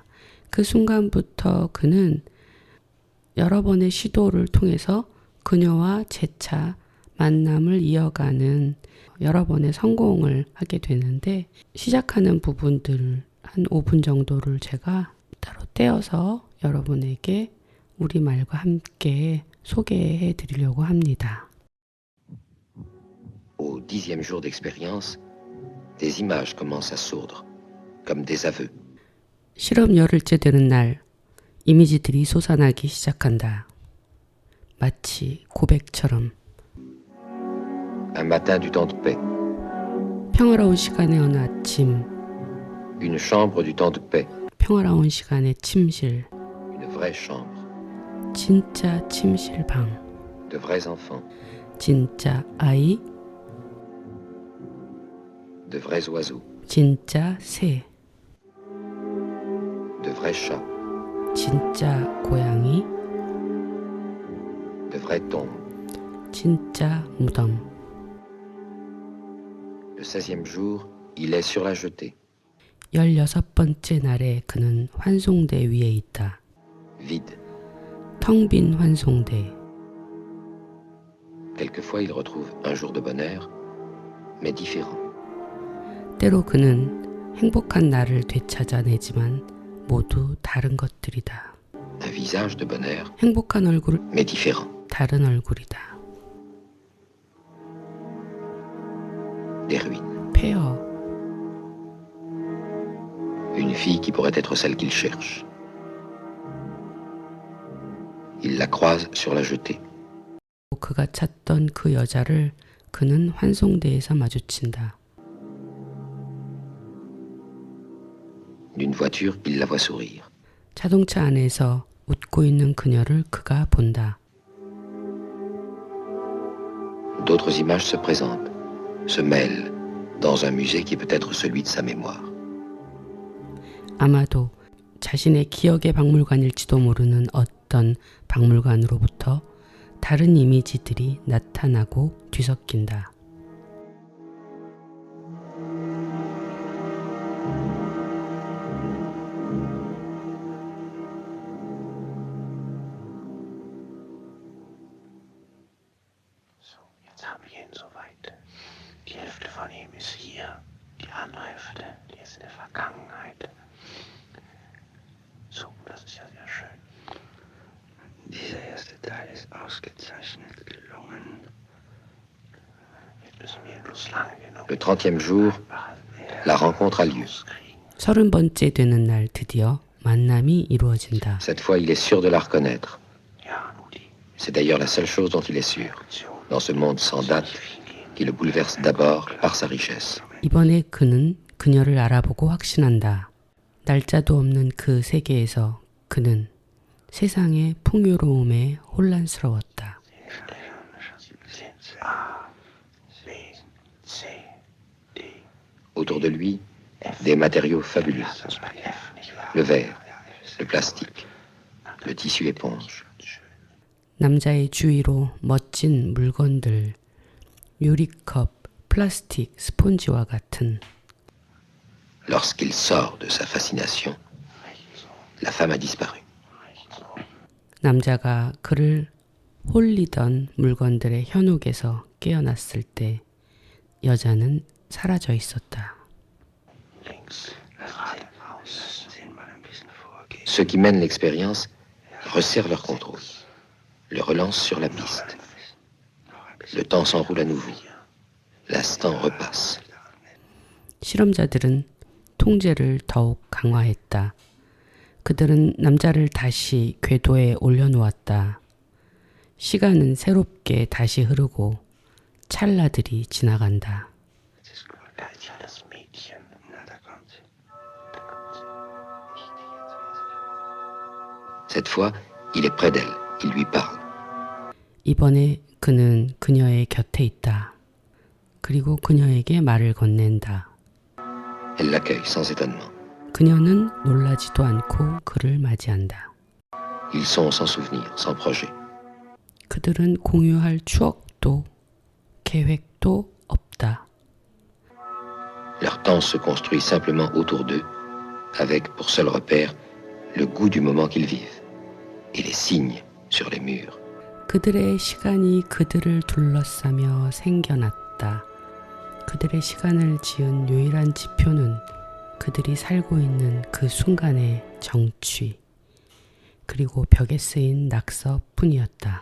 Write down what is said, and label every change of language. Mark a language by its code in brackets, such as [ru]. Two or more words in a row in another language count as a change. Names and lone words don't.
[ko] 그 순간부터 그는 여러 번의 시도를 통해서 그녀와 재차 만남을 이어가는 여러 번의 성공을 하게 되는데, 시작하는 부분들 한 5분 정도를 제가 따로 떼어서 여러분에게 우리말과 함께 소개해 드리려고 합니다. [fr] Au 10e jour d'expérience, des images commencent à sourdre, comme des aveux. [ko] 실험 열흘째 되는 날, 이미지들이 솟아나기 시작한다. 마치 고백처럼. [fr] Un matin du temps de paix, [ko] 평화로운 시간의 어느 아침, [fr] une chambre du temps de paix, [ko] 평화로운 시간의 침실, [fr] une vraie chambre, [ko] 진짜 침실방, [fr] de vrais enfants, [ko] 진짜 아이, [fr] de vrais oiseaux, [ko] 진짜 새, [fr] de vrais chats, [ko] 진짜 고양이, [fr] de vraies tombes. [ko] 진짜 무덤. [fr] Le 16e jour, il est sur la jetée, [ko] 16번째 날에 그는 환송대 위에 있다. [fr] vide. [ko] 텅 빈 환송대. [fr] Quelquefois, il retrouve un jour de bonheur, mais différent. [ko] 때로 그는 행복한 날을 되찾아내지만 모두 다른 것들이다. [fr] Un visage de bonheur, [ko] 행복한 얼굴, [fr] mais différent. [ko] 다른 얼굴이다. [fr] Des ruines. [ko] 폐허, [fr] Une fille qui pourrait être celle qu'il cherche. Il la croise sur la jetée. [ko] 그가 찾던 그 여자를 그는 환송대에서 마주친다. [fr] D'une voiture, il la voit sourire. [ko] 자동차 안에서 웃고 있는 그녀를 그가 본다. [fr] D'autres images se présentent, se mêlent, dans un musée qui peut être celui de sa mémoire. [ko] 아마도 자신의 기억의 박물관일지도 모르는 어떤 박물관으로부터 다른 이미지들이 나타나고 뒤섞인다. [de] So, jetzt haben wir ihn soweit. Die Hälfte von ihm ist hier, die andere Hälfte, die ist in der Vergangenheit. So, das ist ja sehr schön. Dieser erste Teil ist ausgezeichnet gelungen. Jetzt müssen wir bloß lange genug [fr] Le 30e jour, la rencontre a lieu. [ko] 30번째 되는 날 드디어 만남이 이루어진다. [fr] Cette fois, il est sûr de la reconnaître. [de] Ja, Nudi. [fr] C'est d'ailleurs la seule chose dont il est sûr, dans ce monde sans date qui le bouleverse d'abord par sa richesse. [ko] 이번에 그는 그녀를 알아보고 확신한다. 날짜도 없는 그 세계에서 그는 세상의 풍요로움에 혼란스러웠다. [de] A, B, C, D. [fr] Autour de lui, des matériaux fabuleux. [de] Das bei F, nicht wahr? [fr] Le verre, le plastique, le tissu éponge. [ko] 남자의 주위로 멋진 물건들, 유리컵, 플라스틱, 스폰지와 같은. [fr] Lorsqu'il sort de sa fascination, la femme a disparu. [ko] 남자가 그를 홀리던 물건들의 현혹에서 깨어났을 때 여자는 사라져 있었다. [de] Links, Geradeaus. Sehen mal ein bisschen vorgehen. [fr] Ceux qui mènent l'expérience resserrent leur contrôle, le relancent sur la piste. Le temps s'enroule à nouveau. L'instant repasse. [ko] 실험자들은 통제를 더욱 강화했다. 그들은 남자를 다시 궤도에 올려놓았다. 시간은 새롭게 다시 흐르고 찰나들이 지나간다. [de] Da ist ja das Mädchen. Na, da kommt sie. Da kommt sie. [fr] Cette fois, il est près d'elle. Il lui parle. [ko] 이번에 그는 그녀의 곁에 있다. 그리고 그녀에게 말을 건넨다. [fr] Elle l'accueille sans étonnement. [ko] 그녀는 놀라지도 않고 그를 맞이한다. [fr] Ils sont sans souvenir, sans projet. [ko] 그들은 공유할 추억도 계획도 없다. [fr] Leur temps se construit simplement autour d'eux, avec pour seul repère le goût du moment qu'ils vivent et les signes sur les murs. [ko] 그들의 시간이 그들을 둘러싸며 생겨났다. 그들의 시간을 지은 유일한 지표는 그들이 살고 있는 그 순간의 정취, 그리고 벽에 쓰인 낙서뿐이었다.